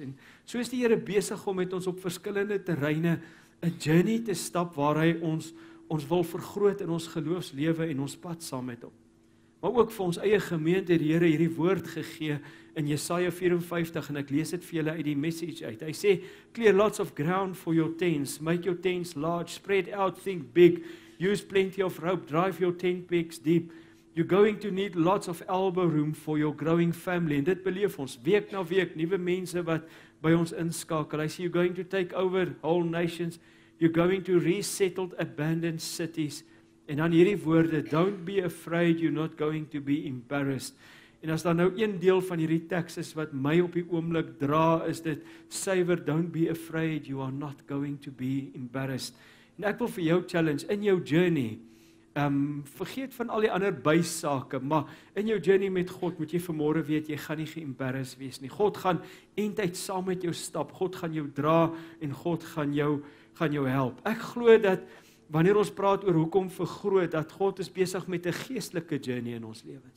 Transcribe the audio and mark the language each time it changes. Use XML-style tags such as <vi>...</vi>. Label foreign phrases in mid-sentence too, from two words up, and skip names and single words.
<af>En so is die Here besig om met ons op verskillende terreine 'n journey te stap waar hy ons wil vergroot in ons geloofslewe en ons pad saam met hom. Maar ook vir ons eie gemeente het die Here hierdie woord gegee in Jesaja 54 en ek lees dit vir julle uit die Message uit. Hy sê,</af> <en>clear lots of ground for your tents, make your tents large, spread out, think big, use plenty of rope, drive your tent pegs deep. You're going to need lots of elbow room for your growing family.</en> <af>En dit beleef ons week na week, nuwe mense wat by ons inskakel. Hy sê,</af> <en>you're going to take over whole nations, you're going to resettle abandoned cities.</en> <af>En dan hierdie woorde,</af> <en>don't be afraid, you're not going to be embarrassed.</en> <af>En as daar nou een deel van hierdie teks is wat my op die oomblik dra, is dit suiwer,</af> <en>don't be afraid, you are not going to be embarrassed.</en> <af>En ek wil vir jou challenge, in jou journey, vergeet van al die ander bysake, maar in jou journey met God moet jy vanmôre weet, jy gaan nie geembarrassed wees nie. God gaan eintyd saam met jou stap, God gaan jou dra en God gaan jou help. Ek glo dat wanneer ons praat oor hoekom vergroot, dat God is besig met 'n geestelike journey in ons lewens.</af>